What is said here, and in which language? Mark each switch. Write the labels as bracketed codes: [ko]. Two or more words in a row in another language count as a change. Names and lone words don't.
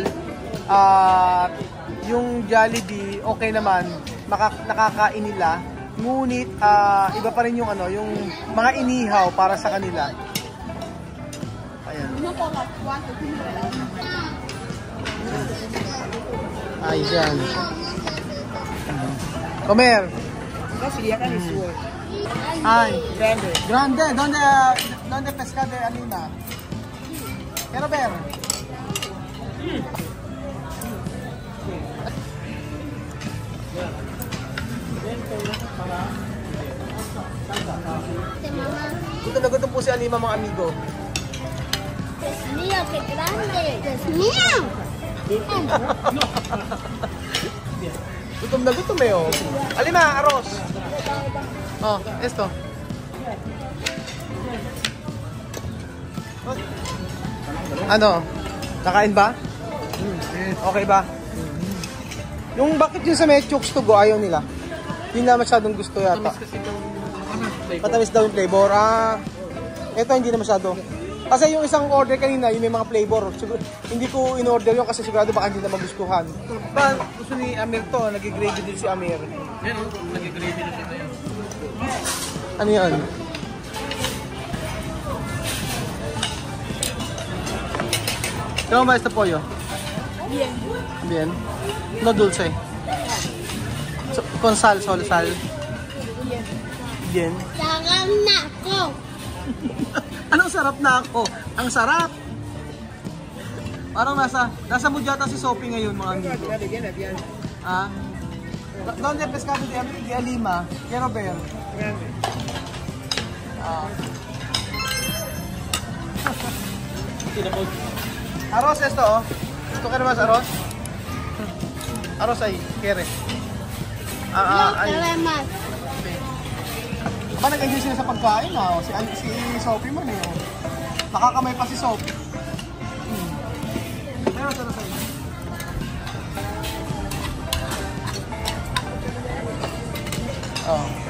[tl] At yung Jollibee okay naman, nakakain nila. Ngunit iba pa rin yung yung mga inihaw para sa kanila. Ayan. Ayan. [es] Comer. Ay, grande. Grande. Donde pesca de Alina? Quiero ver. [tl] Gutom na gutom po si Alima mga amigo. [es] Dios mío, qué grande. Dios mío. [tl] Gutom na gutom eh oh. [es] Alima, arroz. Oh, esto. [tl] Ano? Nakain ba? Okay ba? Yung bakit yung sa may chokes to go ayaw nila? Hindi na masyadong gusto yata. Patamis daw yung flavor. Ito hindi na masyado. Kasi yung isang order kanina, yung may mga flavor. Hindi ko in-order yun kasi sigurado baka hindi na magustuhan. Gusto ni Amir to, nag-gravy din si Amir. Yan o, nag-gravy na siya ngayon. Ano yan? [es] ¿Cómo va este pollo? Bien. Bien. No dulce. Con sal, sal. Bien. Bien. [tl] Sarap na ako. Anong sarap na ako? Ang sarap! Parang nasa mood yata si Sophie ngayon mga amigo. [es] Ah? ¿Dónde pescado de Alima? Quiero ver. Arroz esto oh. ¿Esto qué más arroz? Arroz ahí, quiere. Ahí. [tl] Salamat. Aba, nag-enjoy sila sa pagkain ha. Si Sophie man eh. Nakakamay pa si Sophie. Pero sarap sa'yo. Oh.